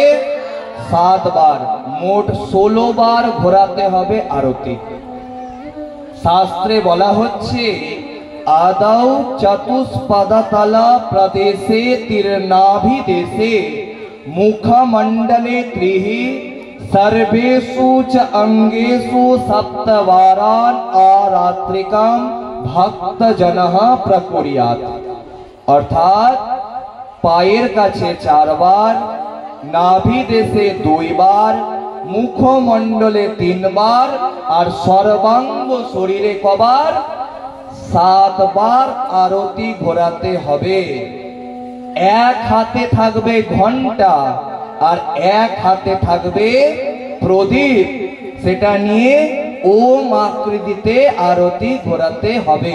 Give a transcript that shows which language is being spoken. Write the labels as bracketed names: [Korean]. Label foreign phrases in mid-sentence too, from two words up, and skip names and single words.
[Bangla] 7 বার। মোট 16 বার ঘোরাতে হবে আরতি। শাস্ত্রে বলা হচ্ছে [Sanskrit] আদৌ চতুষ্পদতলা প্রদেশে তীর্ণাভি দেশে মুখমণ্ডলে ত্রিহি सर्वेषु च अंगेषु सप्तवारान आरात्रिकाम भक्तजनः प्रकुर्यात्। [Bangla] अर्थात पाয়ের কাছে 4 বার, নাভি দেশে 2 বার, মুখমণ্ডলে 3 বার আর সর্বাঙ্গ শরীরে কবার? 7 বার আরতি ঘোরাতে হবে। এক হাতে থাকবে ঘন্টা আর এক হাতে থাকবে প্রদীপ, সেটা নিয়ে ওম আকৃতিতে আরতি ঘোরাতে হবে।